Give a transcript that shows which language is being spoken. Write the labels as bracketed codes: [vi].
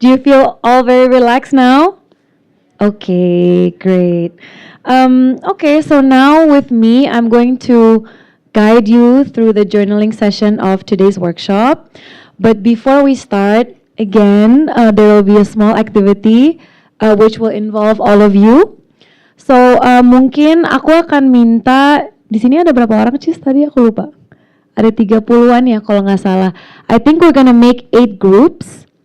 [en] Do you feel all very relaxed now? Okay, great. Okay, so now with me, I'm going to guide you through the journaling session of today's workshop. But before we start, again, there will be a small activity which will involve all of you. [id] So mungkin aku akan minta di sini ada berapa orang Cis tadi aku lupa. Ada 30-an ya kalau nggak salah. [en] I think we're gonna make 8 groups.